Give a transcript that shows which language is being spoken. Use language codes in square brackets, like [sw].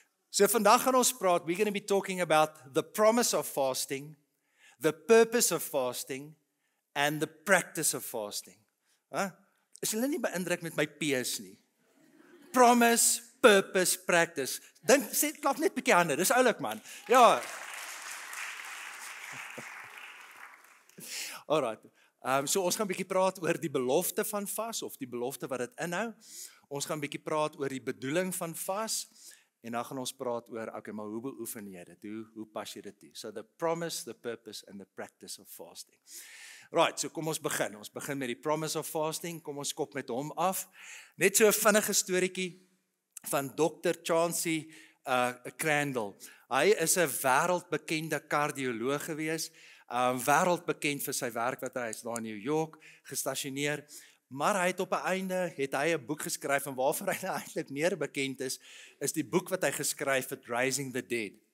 [af] So vandag gaan ons praat, [en] we're going to be talking about the promise of fasting, the purpose of fasting, and the practice of fasting. [af] Is julle nie beïndruk met my P's nie? [en] Promise, purpose, practice. [af] Dink, sê, klap net 'n bietjie hande, dis oulik man. Ja. Alright. So ons gaan 'n bietjie praat oor die belofte van vas of die belofte wat dit inhou. Ons gaan 'n bietjie praat oor die bedoeling van vas en dan gaan ons praat oor okay, maar hoe beoefen jy dit? Hoe pas jy dit toe? [en] So the promise, the purpose and the practice of fasting. [af] Right, so kom ons begin. Ons begin met die [en] promise of fasting. [af] Kom ons kop met hom af. Net so 'n vinnige storieetjie van Dr. Chauncey Crandall. Hy is 'n wêreldbekende kardioloog gewees, wêreldbekend vir sy werk wat hy is daar in New York gestasioneer, maar hy het op 'n einde 'n boek geskryf en waarvoor hy eintlik meer bekend is die boek wat hy geskryf het, Raising the Dead.